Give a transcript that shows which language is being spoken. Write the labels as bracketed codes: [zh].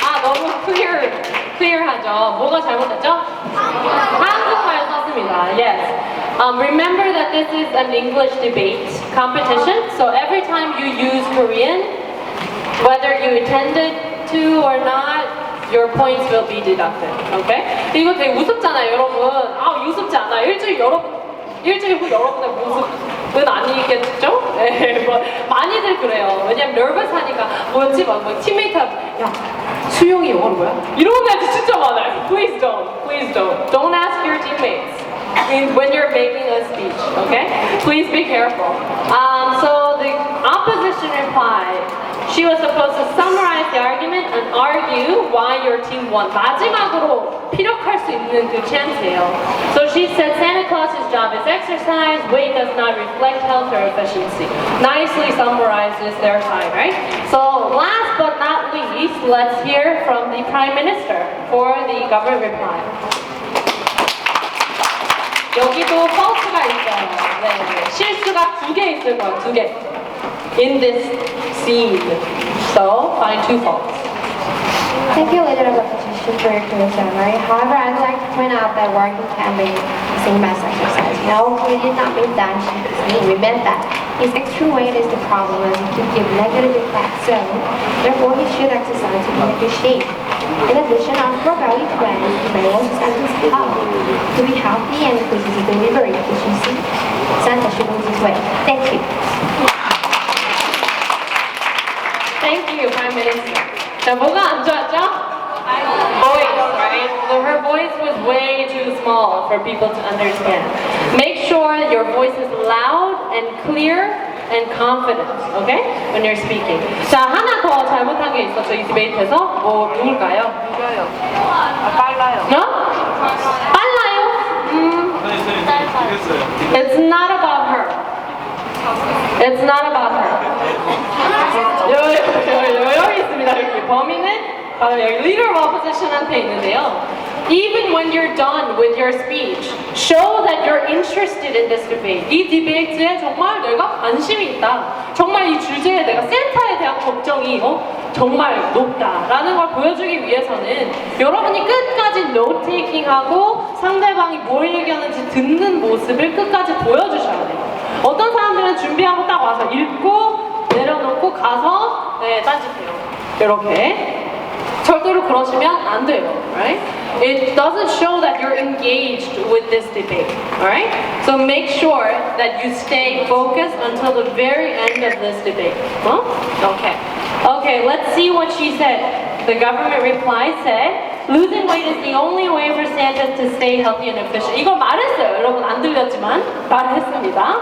[ko] 너무 clear하죠. 뭐가 잘못됐죠? 한국말 썼습니다. [en] Yes. Remember that this is an English debate competition, so every time you use Korean, whether you intended to or not, your points will be deducted. Okay? [ko] 이거 되게 우습잖아요, 여러분. 우습지 않아. 일주일 후 여러분의 모습은 아니겠죠? 네, 많이들 그래요. 왜냐면 nervous 하니까 뭐였지? 팀메이트한테 야, 수영이 영어로 뭐야? 이러는 애들 진짜 많아요. [en] Please don't. Don't ask your teammates when you're making a speech, okay? Please be careful. So the opposition replied, she was supposed to summarize the argument and argue why your team won. [ko] 마지막으로 피력할 수 있는 그 chance예요. [en] So she said Santa Claus's job is exercise, weight does not reflect health or efficiency. Nicely summarizes their side, right? So last but not least, let's hear from the Prime Minister for the government reply. [ko] 여기도 fault가 있어요. 네, 실수가 2개 있을 거예요. 2개. [en] In this scene. So find 2 faults. Thank you, leader of opposition. question for your question, right? However, I'd like to point out that working can be the same as exercise. No, we did not mean that. We meant that his extra weight is the problem and it could give negative effects. So, therefore, he should exercise to be in a good shape. In addition, our core value to brand is may also sentence health. To be healthy and increases delivery efficiency, Santa should lose his weight. Thank you. Thank you, Prime Minister. [ko] 자, 뭐가 안 좋았죠? [en] Voice, right? So her voice was way too small for people to understand. Make sure your voice is loud and clear and confident, okay? When you're speaking. [ko] 자, 하나 더 잘못한 게 있었죠, 이 디베이트에서. 누굴까요? 빨라요. 너? 빨라요? [en] It's not about her. It's not about her. [ko] 여기 있습니다. 여기 범인은 바로 여기 leader of opposition한테 있는데요. [en] Even when you're done with your speech, show that you're interested in this debate. [ko] 이 디베이트에 정말 내가 관심이 있다. 정말 이 주제에 내가 센터에 대한 걱정이 정말 높다라는 걸 보여주기 위해서는 여러분이 끝까지 note taking하고 상대방이 뭘 얘기하는지 듣는 모습을 끝까지 보여주셔야 돼요. 어떤 사람들은 준비하고 딱 와서 읽고 내려놓고 가서 딴짓해요. 이렇게. 절대로 그러시면 안 돼요, [en] right? It doesn't show that you're engaged with this debate, alright? So make sure that you stay focused until the very end of this debate. Huh? Okay. Okay, let's see what she said. The government reply said, losing weight is the only way for Santa to stay healthy and efficient. [ko] 이거 말했어요. 여러분 안 들렸지만 말했습니다.